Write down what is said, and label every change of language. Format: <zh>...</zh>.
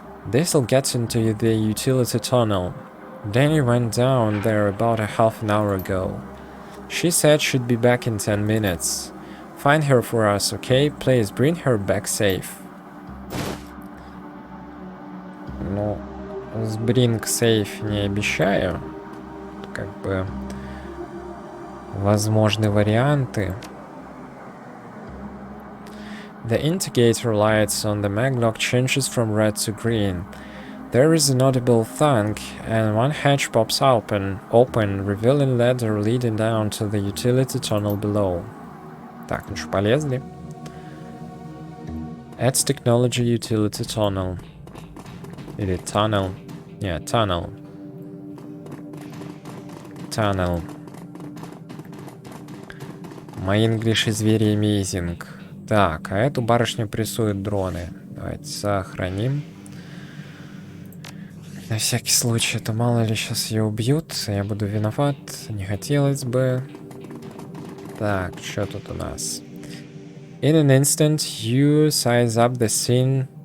<en>This'll get into the utility tunnel. Danny went down there about a half an hour ago. She said she'd be back in 10 minutes. Find her for us, okay? Please bring her back safe.</en> <ru>Ну, с</ru> <en>Bring Safe</en> <ru>не обещаю. Как бы возможны варианты.</ru> <en>The indicator lights on the maglock changes from red to green. There is an audible thunk, and one hatch pops open, revealing ladder leading down to the utility tunnel below.</en> <ru>Так, ну что, полезли?</ru> <en>Adds technology utility tunnel.</en> <ru>Или</ru> <en>tunnel. Yeah, tunnel. Tunnel. My English is very amazing.</en> <ru>Так, а эту барышню прессуют дроны. Давайте сохраним. На всякий случай, это мало ли сейчас ее убьют. Я буду виноват. Не хотелось бы. Так, что тут у нас?</ru> <en>In an instant, you size up the scene</en>